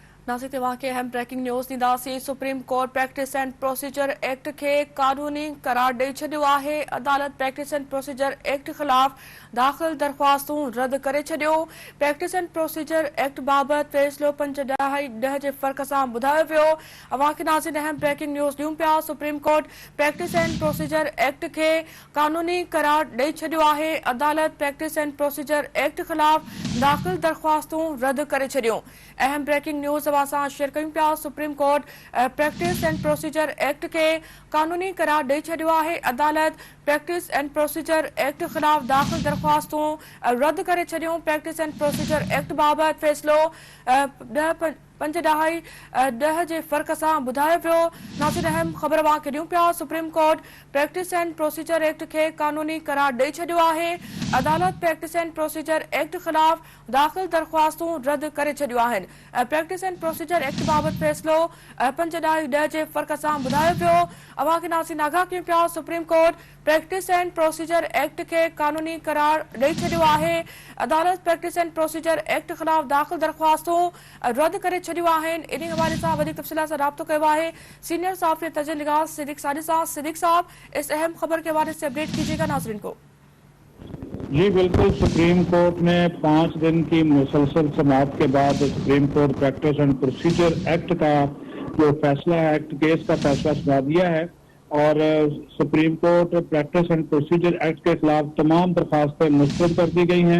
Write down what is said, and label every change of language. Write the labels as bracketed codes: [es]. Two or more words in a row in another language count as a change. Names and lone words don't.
[sd] नाज़रीन तव्हांखे अहम [en] breaking news [sd] ॾींदासीं। सुप्रीम कोर्ट प्रैक्टिस एंड प्रोसीजर एक्ट खे क़ानूनी करार ॾेई छॾियो आहे। अदालत प्रैक्टिस एंड प्रोसीजर एक्ट ख़िलाफ़ दाख़िल दरख़्वास्तूं रद्द करे छॾियो। प्रैक्टिस एंड प्रोसीजर एक्ट बाबति फ़ैसिलो 5/10 जे फ़र्क़ सां ॿुधायो वियो। अव्हांखे नाज़रीन अहम [en] breaking news [sd] ॾियूं पिया। सुप्रीम कोर्ट प्रैक्टिस एंड प्रोसीजर एक्ट खे क़ानूनी करार ॾेई छॾियो आहे। अदालत प्रैक्टिस एंड प्रोसीजर एक्ट ख़िलाफ़ दाख़िल दरख़्वास्तूं रद्द करे छॾियूं। अहम [en] breaking news [sd] सां शेयर कयूं पिया। सुप्रीम कोर्ट प्रैक्टिस एंड प्रोसीजर एक्ट खे क़ानूनी करार ॾेई छॾियो आहे। अदालत प्रैक्टिस एंड प्रोसीजर एक्ट ख़िलाफ़ दाख़िल दरख़्वास्तूं रद्द करे छॾियूं। प्रैक्टिस एंड प्रोसीजर एक्ट बाबति फ़ैसिलो 5/10 जे फ़र्क़ सां ॿुधायो वियो। नाज़रीन अहम ख़बर अव्हांखे ॾियूं पिया। सुप्रीम कोर्ट प्रैक्टिस एंड प्रोसीजर एक्ट खे क़ानूनी करार ॾेई छॾियो आहे। अदालत प्रैक्टिस एंड प्रोसीजर एक्ट ख़िलाफ़ दाख़िल दरख़्वास्तूं रद्द करे छॾियूं आहिनि। प्रैक्टिस एंड प्रोसीजर एक्ट बाबति फ़ैसिलो 5/10 जे फ़र्क़ सां ॿुधायो वियो। अव्हांखे नाज़रीन आगाह कयूं पिया। सुप्रीम कोर्ट प्रैक्टिस एंड प्रोसीजर एक्ट खे क़ानूनी करार ॾेई छॾियो आहे। अदालत प्रैक्टिस एंड प्रोसीजर एक्ट ख़िलाफ़ दाख़िल दरख़्वास्तूं रद्द करे छॾियूं आहिनि। इन हवाले सां वधीक तफ़सीलात सां राब्तो कयो आहे सीनियर साफ़ी तजल निगाह सिद्दीक़ सानी सां। [ur] صدیق صاحب، اس اہم خبر کے حوالے سے اپڈیٹ کیجیے گا ناظرین کو. جی بالکل، سپریم کورٹ نے 5 دن کی مسلسل سماعت کے بعد سپریم کورٹ پریکٹس اینڈ پروسیجر ایکٹ کا جو فیصلہ ہے، ایکٹ کیس کا فیصلہ سنا دیا ہے اور سپریم کورٹ پریکٹس اینڈ پروسیجر ایکٹ کے خلاف تمام درخواستیں مسترد کر دی گئی ہیں.